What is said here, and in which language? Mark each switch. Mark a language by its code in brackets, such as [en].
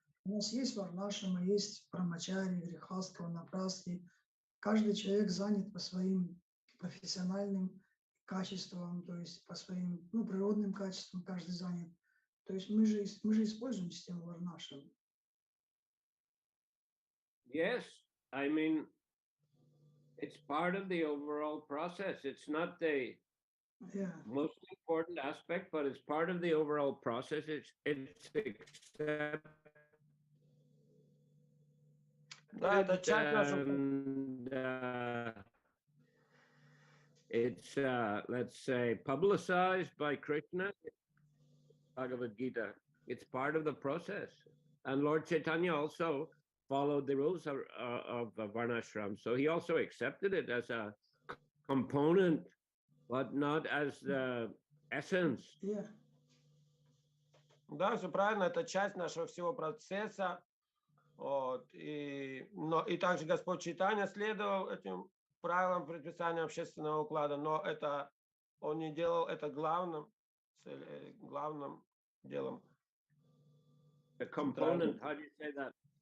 [ru] У нас есть варнашрама, есть брамачари, грихастха, ванапрастхи. Каждый человек занят по своим профессиональным качествам, то есть по своим природным качествам каждый занят. То есть мы же используем систему варнашрама. [en] Yes, I mean, it's part of the overall process. It's not the most important aspect, but it's part of the overall process. It's accepted. [ru] Да, это часть нашего. [en] it's let's say, publicized by Krishna, Bhagavad Gita. It's part of the process. And Lord Chaitanya also followed the rules of Varnashram. So he also accepted it as a component, but not as the essence. Yeah. [ru] Да, все правильно, это часть нашего всего процесса. Вот, и также Господь Чайтанья следовал этим правилам предписания общественного уклада, но это он не делал это главным делом. [en] The component, how do you say that?